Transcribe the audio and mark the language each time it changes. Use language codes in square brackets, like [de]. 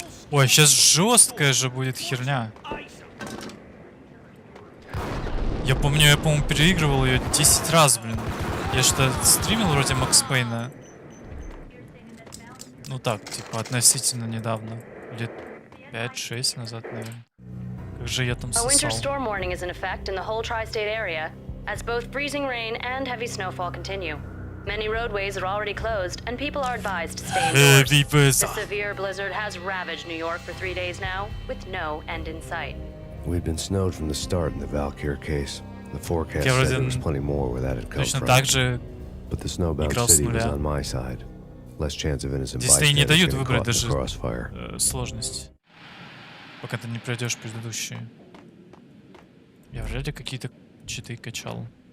[ru] Ой, сейчас жесткая же будет херня. Я помню, по-моему, переигрывал ее 10 раз, блин. Я что стримил вроде Макс Пейна. Ну так, типа, относительно недавно. Лет 5-6 назад, наверное. Как же я там [en] A winter [ru] сосал. [en] storm warning is in effect in the whole tri-state area, as both freezing rain and heavy snowfall continue. Many roadways are already closed, and people are advised to stay indoors. The severe blizzard has ravaged New York for 3 days now, with no end in sight. We'd been snowed from the start in the Valkyr case. The forecast said there was plenty more where that had come from. But the snowbound city was on my side. Less chance of innocent bystanders getting caught in the crossfire. [ru] Сложность. Пока ты не пройдешь предыдущие. Я вряд ли какие-то читы качал.